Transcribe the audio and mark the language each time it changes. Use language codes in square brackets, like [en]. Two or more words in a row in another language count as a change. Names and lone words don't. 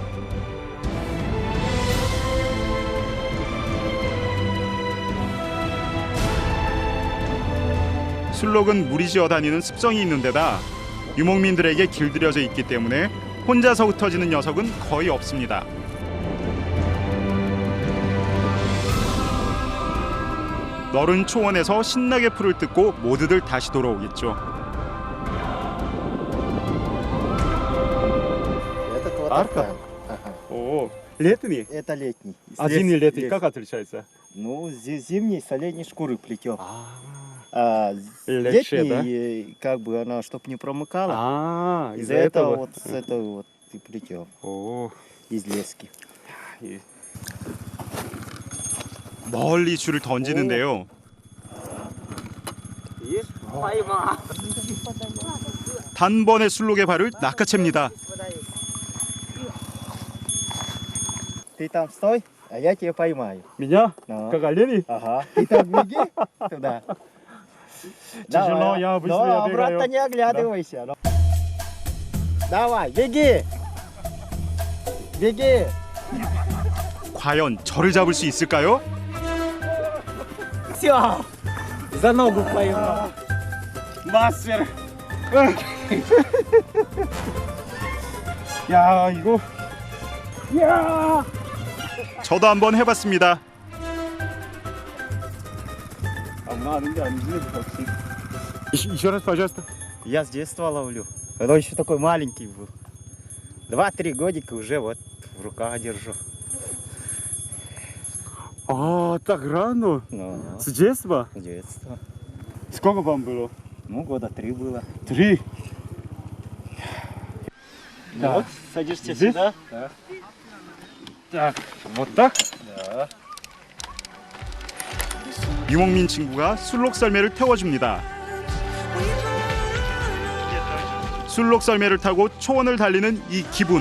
[ko] 술록은 무리지어 다니는 습성이 있는 데다 유목민들에게 길들여져 있기 때문에 혼자서 흩어지는 녀석은 거의 없습니다. 너른 초원에서 신나게 풀을 뜯고 모두들 다시 돌아오겠죠. [ru] Арка? О, летний? Это летний. Один Здесь летний, есть. как отличается? Ну, зимний с оленей шкуры плетем. Легче, летний, как бы она, чтоб не промыкала. Из-за Из-за этого этого? вот с этого вот и плетем. Из лески. [ko] 멀리 줄을 던지는데요. 단번에 술록의 발을 낚아챕니다. [ru] Ты там стой, а я тебя поймаю. Меня? Ну. Как оленей? Ага. Ты там беги туда. Тяжело, Давай. я Но быстрее обратно бегаю. не оглядывайся. Ну. Давай, беги. Беги. [ko] 과연 저를 잡을 수 있을까요? [ru] Все. За ногу поймал. [ko] 마스터. 야, 이거. 야! 저도 한번 해봤습니다. 아무나 하는 게 아니지, 역시. [ru] Еще раз, пожалуйста. Я с детства ловлю. Когда еще такой маленький был. 2-3 годика уже вот в руках держу. А, так рано? Ну, С детства? с детства. Сколько вам было? Ну, года 3 было. 3. Да. Вот, садишься Здесь? сюда. Да. Так, вот так? Да. [ko] 유목민 친구가 술록 썰매를 태워줍니다. 술록 썰매를 타고 초원을 달리는 이 기분.